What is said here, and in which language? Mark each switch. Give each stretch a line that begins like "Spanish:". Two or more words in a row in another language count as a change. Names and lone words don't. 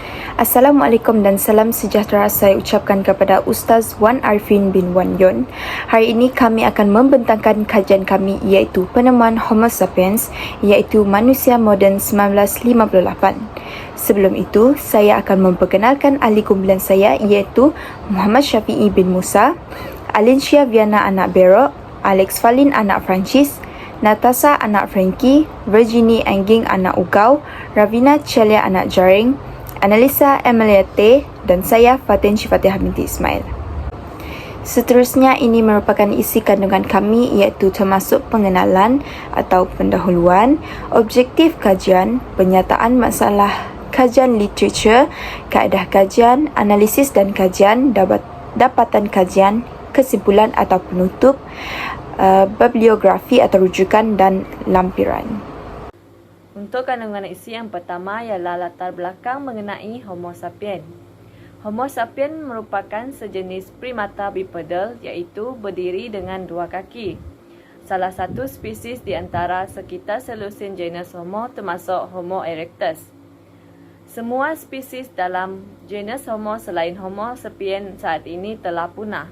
Malay: Assalamualaikum dan salam sejahtera saya ucapkan kepada Ustaz Wan Arifin bin Wan Yon. Hari ini kami akan membentangkan kajian kami iaitu penemuan Homo sapiens iaitu manusia moden 1958. Sebelum itu, saya akan memperkenalkan ahli kumpulan saya iaitu Muhammad Syafi'i bin Musa, Alincia Viana anak Berok, Alex Falin anak Francis, Natasha anak Frankie, Virginie Angging anak Ugau, Ravina Celia anak Jaring, Analisa Emilia T dan saya Fatin Syifatihah binti Ismail. Seterusnya ini merupakan isi kandungan kami iaitu termasuk pengenalan atau pendahuluan, objektif kajian, penyataan masalah, kajian literatur, kaedah kajian, analisis dan kajian, dapatan kajian, kesimpulan atau penutup, bibliografi atau rujukan dan lampiran. Untuk kandungan isi yang pertama ialah latar belakang mengenai Homo sapiens. Homo sapiens merupakan sejenis primata bipedal iaitu berdiri dengan dua kaki. Salah satu spesies di antara sekitar selusin genus Homo termasuk Homo erectus. Semua spesies dalam genus Homo selain Homo sapiens saat ini telah punah.